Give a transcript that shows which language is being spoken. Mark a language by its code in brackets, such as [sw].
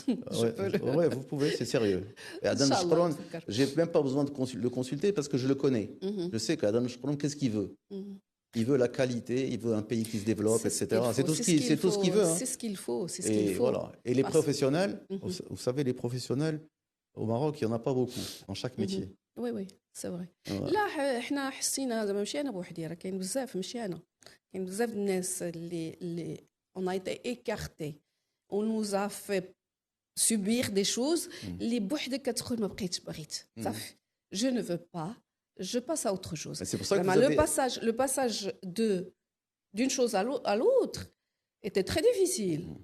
[fr] Oui, vous pouvez, c'est sérieux. Et Adam Shkron, je n'ai même pas besoin de le consulter parce que je le connais. Je sais qu'Adam Shkron, qu'est-ce qu'il veut? Il veut la qualité, il veut un pays qui se développe, etc. C'est tout ce qu'il veut. C'est ce qu'il faut. C'est ce Et qu'il faut. voilà. Et les professionnels, vous savez, les professionnels, au Maroc, il n'y en a pas beaucoup dans chaque métier. Oui, oui, c'est vrai. [ar] لا احنا حسينا زعما ماشي انا بوحدي راه كاين بزاف ماشي انا كاين بزاف الناس اللي [fr] on a été écartés on nous a fait subir des choses [ar] اللي بوحدك كتقول ما بقيتش بغيت صافي [fr] je ne veux pas je passe à autre chose. C'est pour ça que vous le passage d'une chose à l'autre était très difficile.